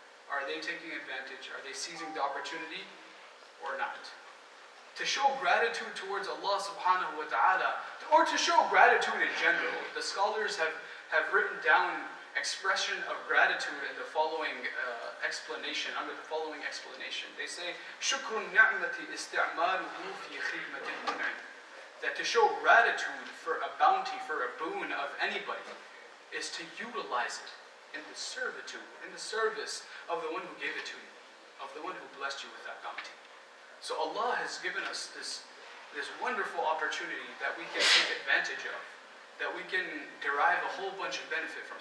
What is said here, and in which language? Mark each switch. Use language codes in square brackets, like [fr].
[en] Are they taking advantage? Are they seizing the opportunity or not? To show gratitude towards Allah subhanahu wa ta'ala, or to show gratitude in general, the scholars have written down expression of gratitude in the following explanation, under the following explanation. They say, [ar] شُكْرُ النِّعْمَةِ إِسْتِعْمَالُهُ فِي خِدْمَةِ الْمُنْعِمِ. [en] That to show gratitude for a bounty, for a boon of anybody, is to utilize it in the servitude, in the service of the one who gave it to you, of the one who blessed you with that bounty. So Allah has given us this wonderful opportunity that we can take advantage of, that we can derive a whole bunch of benefit from.